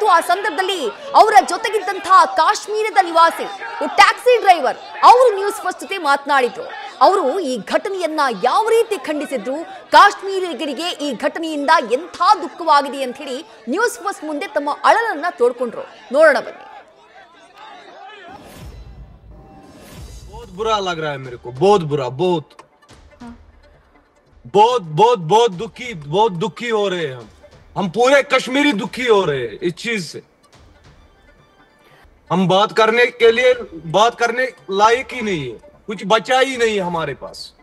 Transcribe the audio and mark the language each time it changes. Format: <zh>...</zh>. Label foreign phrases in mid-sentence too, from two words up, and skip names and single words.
<kn>ಆ ಸಂದರ್ಭದಲ್ಲಿ ಅವರ ಜೊತೆಗಿದ್ದಂತಹ ಕಾಶ್ಮೀರದ ನಿವಾಸಿ ಟ್ಯಾಕ್ಸಿ ಡ್ರೈವರ್ ಅವರು ನ್ಯೂಸ್ ಫಸ್ಟ್ ಜೊತೆ ಮಾತನಾಡಿದ್ರು. ಅವರು ಈ ಘಟನೆಯನ್ನ ಯಾವ ರೀತಿ ಖಂಡಿಸಿದ್ರು, ಕಾಶ್ಮೀರಿಗರಿಗೆ ಈ ಘಟನೆಯಿಂದ ಎಂಥ ದುಃಖವಾಗಿದೆ ಅಂತ ಹೇಳಿ ನ್ಯೂಸ್ ಫಸ್ಟ್ ಮುಂದೆ ತಮ್ಮ ಅಳಲನ್ನ ತೋಡ್ಕೊಂಡ್ರು. ನೋಡೋಣ ಬನ್ನಿ.</kn> <hi>बहुत बुरा लग रहा है मेरे को, बहुत बुरा, बहुत बहुत बहुत बहुत दुखी हो रहे हैं हम पूरे कश्मीरी दुखी हो रहे हैं इस चीज से. हम बात करने लायक ही नहीं है, कुछ बचा ही नहीं हमारे पास.</hi>